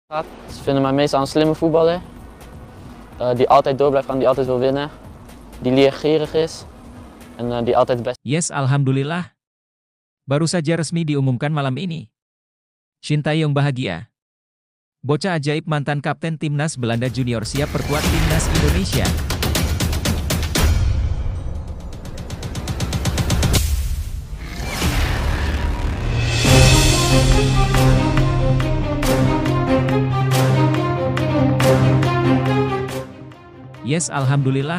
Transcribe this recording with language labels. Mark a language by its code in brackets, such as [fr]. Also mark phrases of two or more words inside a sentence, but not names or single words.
[nl] Ze vinden mij meestal een slimme voetballer, die altijd door blijft gaan, die altijd wil winnen, die leergierig is, en die altijd het beste. [id] Yes, alhamdulillah. Baru saja resmi diumumkan malam ini. Sintayong bahagia. Bocah ajaib mantan kapten timnas Belanda junior siap perkuat timnas Indonesia. Yes, alhamdulillah.